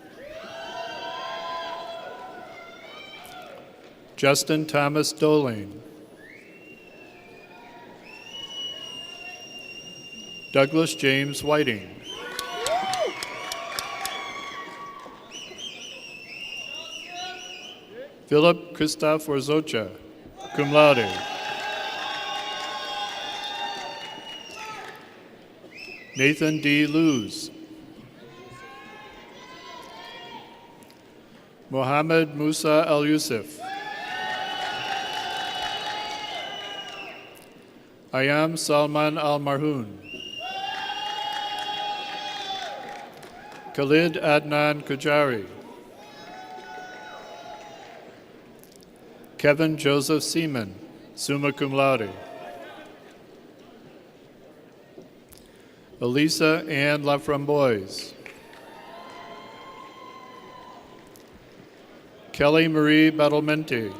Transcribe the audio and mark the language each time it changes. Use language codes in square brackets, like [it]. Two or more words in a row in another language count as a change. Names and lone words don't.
[en] Justin Thomas Dolane. Douglas James Whiting. Philip Christoph Orzocha, [la] cum laude. [en] Nathan D. Luz. Mohammed Musa Al-Yusuf. Ayam Salman Al-Marhoun. Khalid Adnan Kujari. Kevin Joseph Seaman, [la] summa cum laude. [en] Elisa Ann Laframboise. Kelly Marie Battlemente.